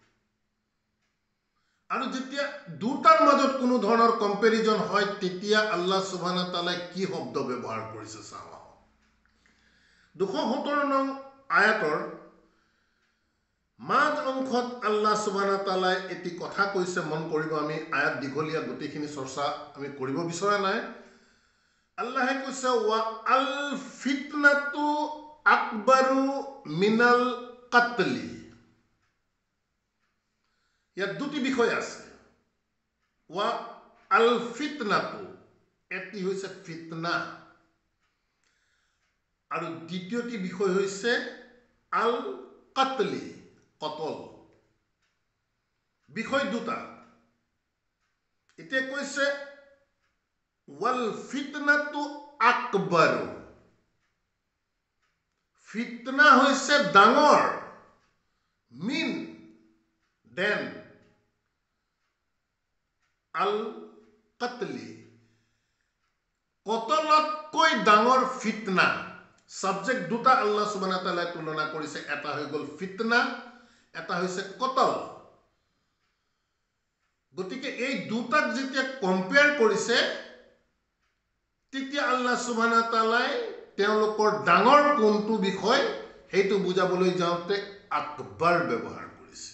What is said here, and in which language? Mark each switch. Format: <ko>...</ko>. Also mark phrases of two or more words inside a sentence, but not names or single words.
<as>আৰু যেতিয়া 2টাৰ মাজত কোনো ধৰণৰ কম্পেৰিজন হয়, তেতিয়া</as> <ar>الله سبحانه تعالى</ar> <as>কি শব্দ ব্যৱহাৰ কৰিছে চাওঁ। ২৭৭ নং আয়াতৰ মাজ অংশত</as> <ar>الله سبحانه تعالى</ar> <as>এটি কথা কৈছে, মন কৰিব। আমি আয়াত দীঘলীয়া, গোটেইখিনি চৰ্চা আমি কৰিব বিচৰা নাই। আল্লাহে কৈছে</as> <ar>و الفتنة أكبر من القتل.</ar> <as>ইয়াত 2টি বিষয় আছে।</as> <ar>و الفتنة,</ar> <as>এটি হৈছে ফিতনা, আৰু দ্বিতীয়টি বিষয় হৈছে</as> <ar>القتل,</ar> <as>কতল। বিষয় 2টা। এতিয়া কৈছে</as> <ar>والفتنة أكبر,</ar> <as>ফিতনা হৈছে ডাঙৰ,</as> <ar>من دن القتل,</ar> <as>কতলতকৈ ডাঙৰ ফিতনা। সাবজেক্ট 2টা</as> <ar>الله سبحانه تعالى</ar> <as>তুলনা কৰিছে, এটা হৈ গ'ল ফিতনা, এটা হৈছে কতল। গতিকে এই 2টাক যেতিয়া কম্পেয়াৰ কৰিছে, তেতিয়া</as> <ar>الله سبحانه تعالى</ar> <as>তেওঁলোকৰ ডাঙৰ কোনটো বিষয় সেইটো বুজাবলৈ যাওঁতে আকবৰ ব্যৱহাৰ কৰিছে।</as>